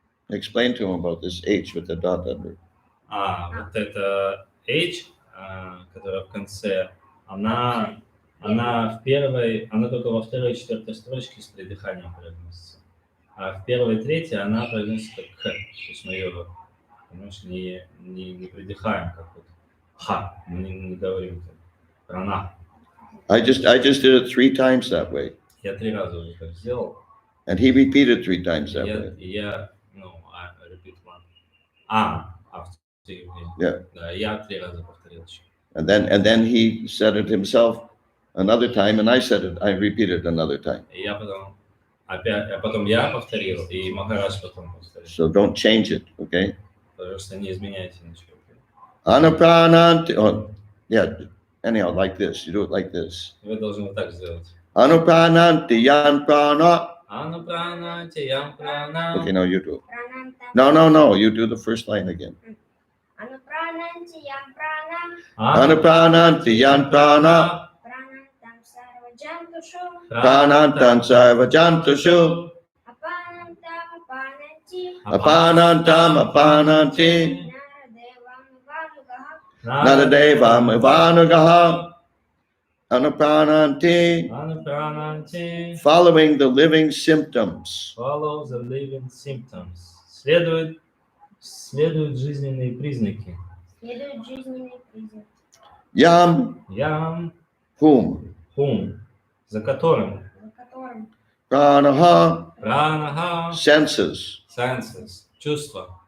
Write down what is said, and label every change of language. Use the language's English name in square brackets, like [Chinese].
[English] Explain to him about this H with the dot under. [Russian] Вот это H, которая в конце, она в первой, она только во второй и четвертой строчке с придыханием произносится. А в первой и третьей она произносится как Х. То есть мы ее, понимаешь, не придыхаем, как вот Ха. Мы не говорим прана. [English] I just did it 3 times that way. [Russian] Я 3 раза уже так сделал. [English] And he repeated 3 times that way. Я, I repeat one. After you. Yeah. [Russian] Да, я 3 раза повторил еще. [English] And then he said it himself another time, and I repeated another time. [Russian] И я потом я повторил, и Махарадж потом повторил. [English] So don't change it, okay? [Russian] Пожалуйста, не изменяйте ничего. [English] Anuprananti. Oh, yeah. Anyhow, like this. You do it like this. [Russian] Вы должны вот так сделать. [Sanskrit] Anuprananti yan prana. Анупрананти ям прана. [English] Okay, now you do it. [Sanskrit] Pranantam. [English] No. You do the first line again. [Sanskrit] Anupranancheyam prana. Anuprananti yan prana. Pranantam sarvajantushu. Pranantam sarvajantushu. Apanantam apananti. Apanantam apananti. Naradevam vanugaha. Naradevam evanugaha. Anuprananti. Анупрананти. [English] Following the living symptoms. Follow the living symptoms. [Russian] Следуют жизненные признаки. Следует жизненный признак. [Sanskrit] Yam Ям, hum. [Russian] за которым За которым [Sanskrit] Pranaha пранаха, [English] senses. senses, [Russian] чувства.